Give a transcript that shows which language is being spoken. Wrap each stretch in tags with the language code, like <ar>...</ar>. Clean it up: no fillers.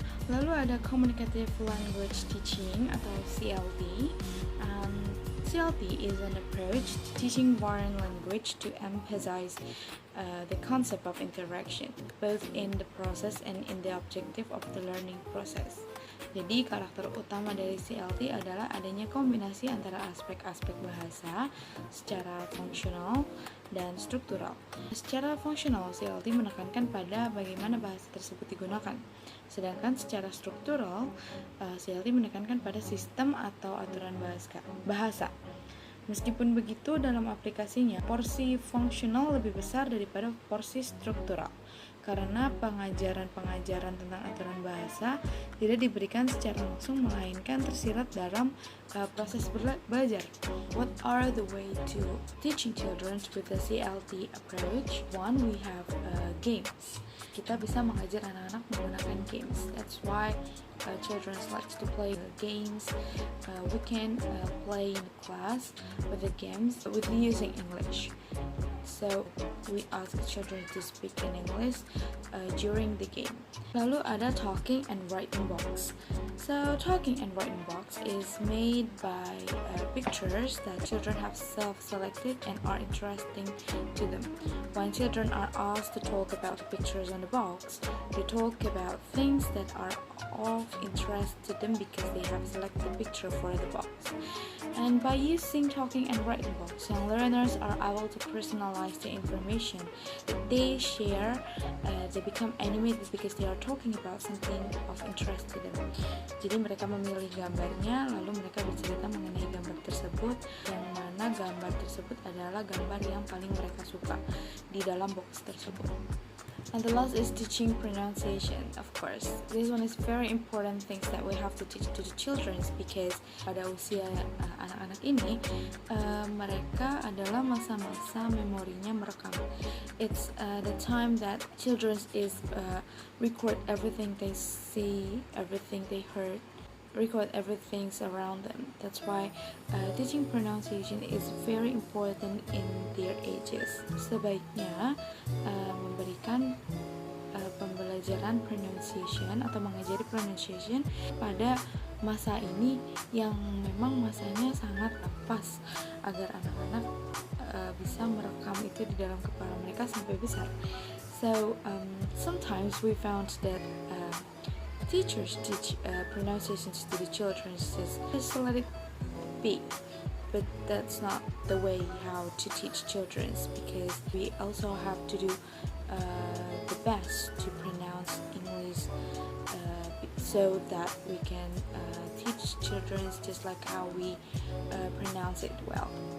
<id>Lalu ada communicative language teaching atau CLT.</id> <en>CLT is an approach to teaching foreign language to emphasize the concept of interaction, both in the process and in the objective of the learning process.</en> <id>Jadi karakter utama dari CLT adalah adanya kombinasi antara aspek-aspek bahasa secara fungsional dan struktural. Secara fungsional, CLT menekankan pada bagaimana bahasa tersebut digunakan. Sedangkan secara struktural, CLT menekankan pada sistem atau aturan bahasa. Meskipun begitu, dalam aplikasinya, porsi fungsional lebih besar daripada porsi struktural. Karena pengajaran-pengajaran tentang aturan bahasa tidak diberikan secara langsung, melainkan tersirat dalam proses belajar.</id> <en>What are the way to teaching children with the CLT approach? One, we have games.</en> <id>Kita bisa mengajar anak-anak menggunakan games.</id> <en>That's why children like to play games. We can play in class with the games with using English. So we ask children to speak in English during the game.</en> <id>Lalu ada</id> <en>talking and writing box. So talking and writing box is made by pictures that children have self-selected and are interesting to them. When children are asked to talk about the pictures on the box, they talk about things that are of interest to them because they have selected a picture for the box. And by using talking and writing box, young learners are able to personalize the information that they share they become animated because they are talking about something of interest to them.</en> <id>Jadi mereka memilih gambarnya, lalu mereka bercerita mengenai gambar tersebut, yang mana gambar tersebut adalah gambar yang paling mereka suka di dalam box tersebut.</id> <en>And the last is teaching pronunciation, of course. This one is very important things that we have to teach to the children because</en> <id>pada usia anak-anak ini mereka adalah masa-masa memorinya merekam.</id> <en>It's the time that children is record everything they see, everything they heard, record everything around them. That's why teaching pronunciation is very important in their ages.</en> <id>Sebaiknya memberikan pembelajaran pronunciation atau mengajari pronunciation pada masa ini yang memang masanya sangat pas agar anak-anak bisa merekam itu di dalam kepala mereka sampai besar.</id> <en>So sometimes we found that teachers teach pronunciations to the children, just let it be. But that's not the way how to teach children, because we also have to do the best to pronounce English so that we can teach children just like how we pronounce it well.</en>